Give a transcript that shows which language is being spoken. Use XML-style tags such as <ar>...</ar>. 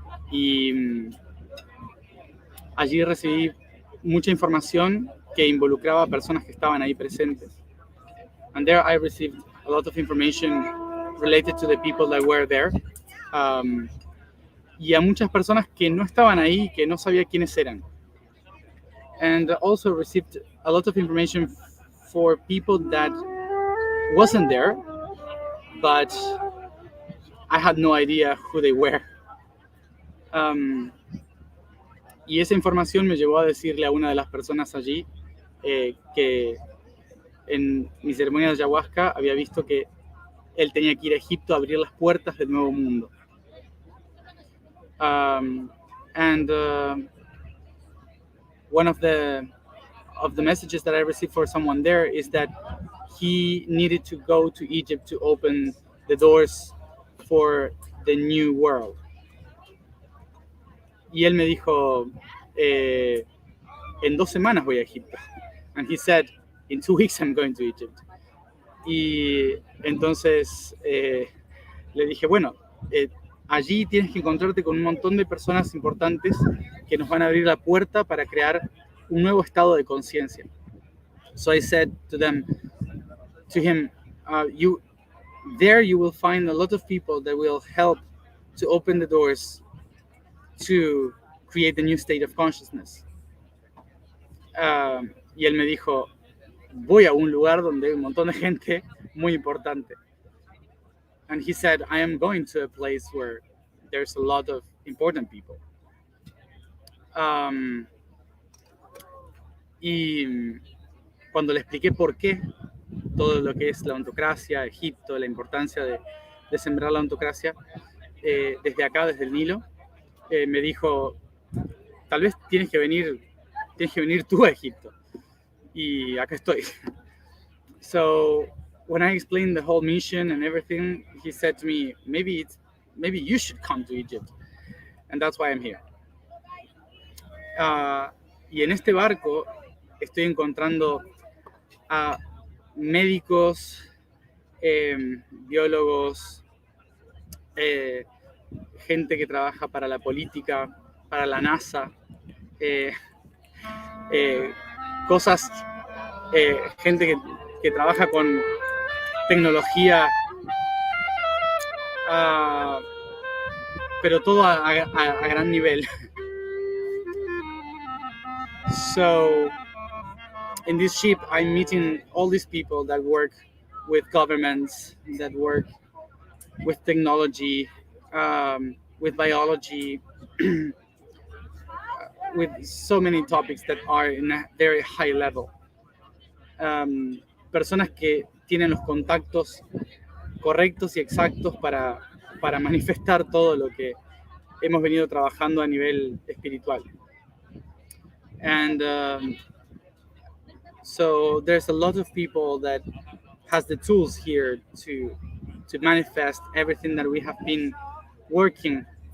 <es>Y allí recibí mucha información que involucraba a personas que estaban ahí presentes.</es> <en>And there I received a lot of information related to the people that were there.</en> <es>Y a muchas personas que no estaban ahí, que no sabía quiénes eran.</es> <en>And also received a lot of information for people that wasn't there, but I had no idea who they were.</en> <es>Y esa información me llevó a decirle a una de las personas allí que en mi ceremonia de ayahuasca había visto que él tenía que ir a Egipto a abrir las puertas del nuevo mundo.</es> <en>And one of the messages that I received for someone there is that he needed to go to Egypt to open the doors for the new world.</en> <es>Y él me dijo, en 2 semanas voy a Egipto.</es> <en>And he said, in 2 weeks I'm going to Egypt.</en> <es>Y entonces le dije, bueno, allí tienes que encontrarte con un montón de personas importantes que nos van a abrir la puerta para crear un nuevo estado de conciencia.</es> <en>So I said to him, you will find a lot of people that will help to open the doors to create the new state of consciousness.</en> <es>Y él me dijo, voy a un lugar donde hay un montón de gente muy importante.</es> <en>And he said, I am going to a place where there's a lot of important people.</en> <es>Y cuando le expliqué por qué todo lo que es la ontocracia, Egipto, la importancia de sembrar la ontocracia, desde acá, desde el Nilo, me dijo, tal vez tienes que venir tú a Egipto. Y acá estoy.</es> <en>So when I explained the whole mission and everything, he said to me, maybe you should come to Egypt. And that's why I'm here.</en> <es>Y en este barco estoy encontrando a médicos, biólogos, eh, gente que trabaja para la política, para la NASA, eh, eh, cosas, gente que trabaja con tecnología, ah, pero todo a gran nivel.</es> <en>So in this ship, I'm meeting all these people that work with governments, that work with technology, with biology, with so many topics that are in a very high level.</en> <es>Personas que tienen los contactos correctos y exactos para manifestar todo lo que hemos venido trabajando a nivel espiritual.</es> <en>And so there's a lot of people that has the tools here to manifest everything that we have been working.</en>